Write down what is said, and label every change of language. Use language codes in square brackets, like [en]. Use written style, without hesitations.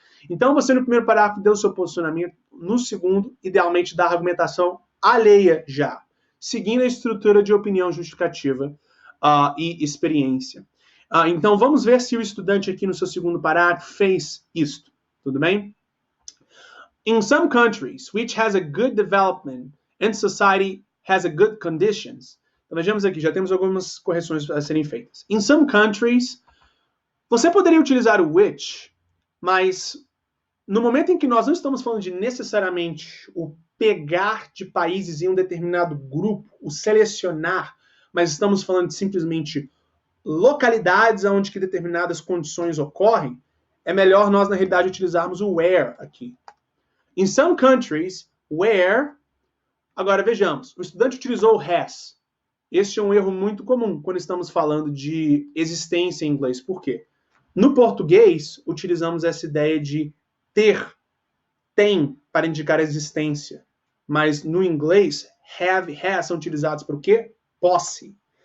[pt] Então, você no primeiro parágrafo deu o seu posicionamento, no segundo, idealmente, dá a argumentação alheia já, seguindo a estrutura de opinião justificativa e experiência. Então, vamos ver se o estudante aqui no seu segundo parágrafo fez isto. Tudo bem? [en] In some countries, which has a good development and society has a good conditions. [pt] Então, vejamos aqui, já temos algumas correções a serem feitas. [en] In some countries, [pt] você poderia utilizar o which, mas no momento em que nós não estamos falando de necessariamente o pegar de países em um determinado grupo, o selecionar, mas estamos falando de simplesmente localidades onde que determinadas condições ocorrem, é melhor nós, na realidade, utilizarmos o where aqui. [en] In some countries, where... [pt] Agora, vejamos, o estudante utilizou o has. Este é um erro muito comum quando estamos falando de existência em inglês. Por quê? No português, utilizamos essa ideia de ter, tem, para indicar existência. Mas no inglês, have, has são utilizados para o quê? Posse.